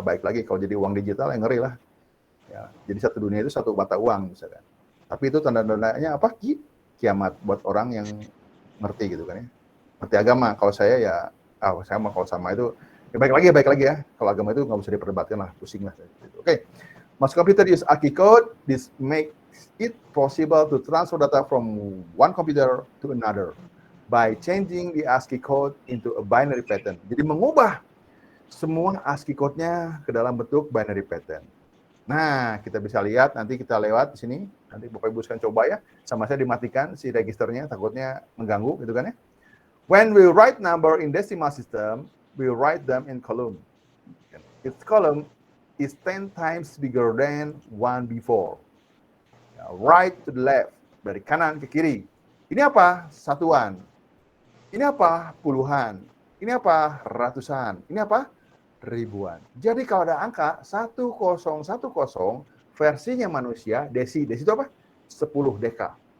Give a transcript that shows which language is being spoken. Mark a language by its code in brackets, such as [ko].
[id] Baik lagi kalau jadi uang digital yang ngeri lah. Ya, jadi satu dunia itu satu mata uang misalkan. Tapi itu tanda-tandanya apa? Kiamat buat orang yang ngerti gitu kan ya. Ngerti agama. Kalau saya ya, saya kalau sama itu ya baik lagi ya. Kalau agama itu nggak usah diperdebatkan lah, pusing lah. Oke. [en] Most computer use ASCII code. This makes it possible to transfer data from one computer to another by changing the ASCII code into a binary pattern. [id] Jadi mengubah semua ASCII code-nya ke dalam bentuk binary pattern. Nah, kita bisa lihat nanti kita lewat di sini. Nanti Bapak Ibu sekalian coba ya. Sama saya dimatikan si registernya, takutnya mengganggu gitu kan ya. [en] When we write number in decimal system, we write them in column. Its column is 10 times bigger than one before. Right to the left, [id] dari kanan ke kiri. Ini apa? Satuan. Ini apa? Puluhan. Ini apa? Ratusan. Ini apa? Ribuan. Jadi kalau ada angka 1010 versinya manusia, desi itu apa? 10 deka.